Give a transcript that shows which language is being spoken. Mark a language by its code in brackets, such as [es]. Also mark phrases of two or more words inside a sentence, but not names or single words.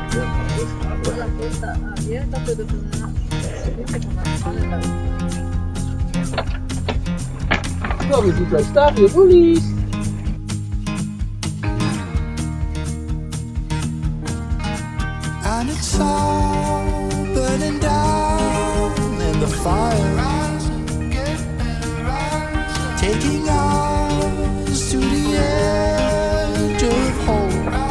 [es] La puerta abierta, pero [de] So, wie sieht das da? Hier, Bullis. [en] And it's all burning down in the fire, taking us to the edge of hope.